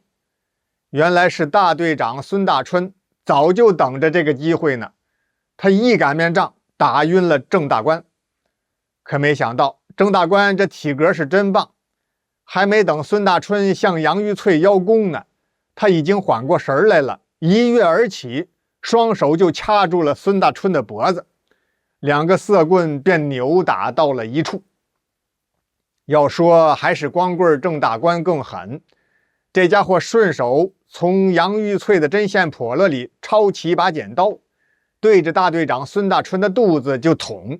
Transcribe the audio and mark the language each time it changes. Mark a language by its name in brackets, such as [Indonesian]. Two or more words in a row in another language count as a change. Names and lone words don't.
[Chinese] 原來是大隊長孫大春早就等着這個機會呢，他一擀面杖打暈了鄭大官。可沒想到鄭大官這體格是真棒，還沒等孫大春向楊玉翠邀功呢，他已經緩過神來了，一躍而起，雙手就掐住了孫大春的脖子，两個色棍便扭打到了一處。要說還是光棍鄭大官更狠，這家伙順手從楊玉翠的針線笸箩裡抄起一把剪刀，對着大隊長孫大春的肚子就捅。